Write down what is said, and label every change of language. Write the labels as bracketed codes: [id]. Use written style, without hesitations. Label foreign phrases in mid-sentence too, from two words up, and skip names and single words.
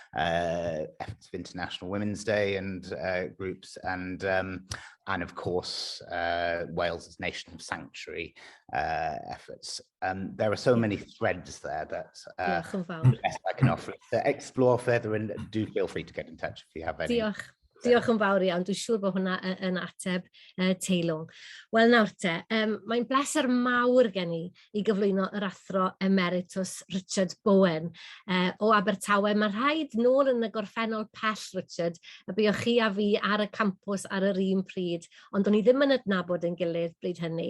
[en] efforts of International Women's Day and groups, and of course Wales's Nation of Sanctuary efforts. There are so many threads there that the best I can offer is to explore further, and do feel free to get in touch if you have any. [cy] Diolch yn fawr iawn, dwi'n siŵr bod hwnna yn ateb teilwng. Wel nawr te, mae'n bleser mawr gen I gyflwyno yr athro Emeritus Richard Bowen o Abertawe. Mae rhaid nôl yn y gorffennol pell, Richard, a buoch chi a fi ar y campws ar yr un pryd, ond o'n I ddim yn adnabod yn gilydd bryd hynny.